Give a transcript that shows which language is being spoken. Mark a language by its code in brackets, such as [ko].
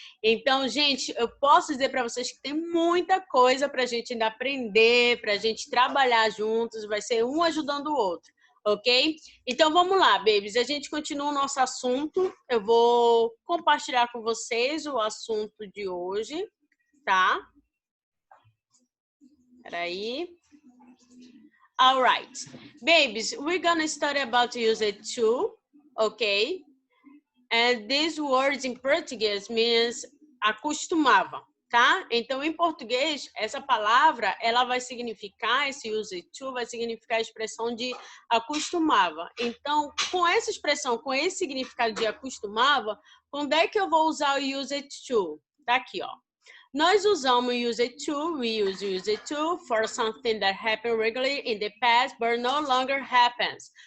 [pt] Então, gente, eu posso dizer para vocês que tem muita coisa para a gente ainda aprender, para a gente trabalhar juntos, vai ser um ajudando o outro, ok? Então, vamos lá, [en] babies, [pt] a gente continua o nosso assunto. Eu vou compartilhar com vocês o assunto de hoje, tá? Peraí. [en] All right. Babies, we're gonna study about usage to, okay? And this word in Portuguese means [pt] acostumava, tá? Então, em português, essa palavra, ela vai significar, esse use to vai significar a expressão de acostumava. Então, com essa expressão, com esse significado de acostumava, quando é que eu vou usar o use to? Tá aqui, ó. Nós usamos [en] use to, we use to for something that happened regularly in the past but no longer happens.